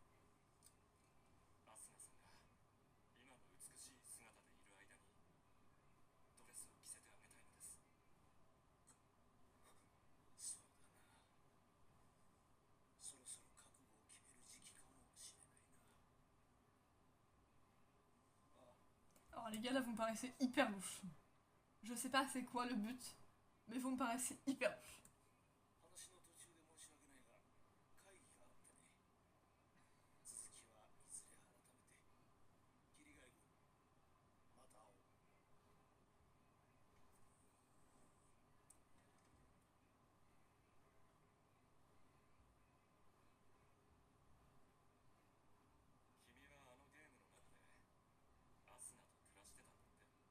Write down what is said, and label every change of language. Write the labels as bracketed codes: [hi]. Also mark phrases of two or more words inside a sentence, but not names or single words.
[ja] アスナさんが今の美しい姿でいる間にドレスを着せてあげたいのです。そうだな。そろそろ覚悟を決める時期かもしれないな。 [fr] Alors les gars là vous me paraissez hyper louches. Je sais pas c'est quoi le but, mais vous me paraissez hyper louches. [ja] 話の途中で申し訳ないが、会議があってね。続きはいずれ改めて。桐ヶ谷君、また会おう。君はあのゲームの中でアスナと暮らしてたんだって。